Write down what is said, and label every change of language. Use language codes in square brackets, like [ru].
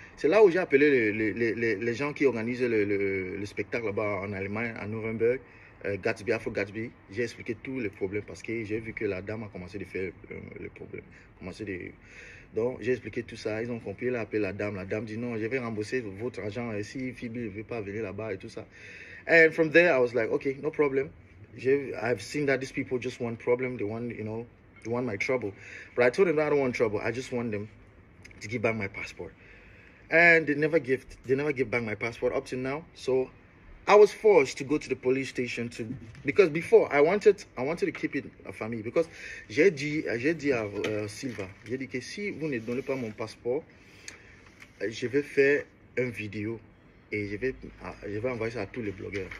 [fr] C'est là où j'ai appelé les gens qui organisent le spectacle là-bas en Allemagne, à Nuremberg, Gatsby, Afro Gatsby. J'ai expliqué tous les problèmes parce que j'ai vu que la dame a commencé à faire le problème. Donc, j'ai expliqué tout ça. Ils ont compris, elle a appelé la dame. La dame dit non, je vais rembourser votre argent. Et si Phoebe ne veut pas venir là-bas et tout ça. [en] And from there, I was like, okay, no problem. I've seen that these people just want problem. They want, they want my trouble. But I told them that I don't want trouble. I just want them to give back my passport. And they never give back my passport up to now. So I was forced to go to the police station because before I wanted to keep it a family because [fr] j'ai dit à Silva, j'ai dit que si vous ne donnez pas mon passeport, je vais faire une vidéo et je vais envoyer ça à tous les blogueurs.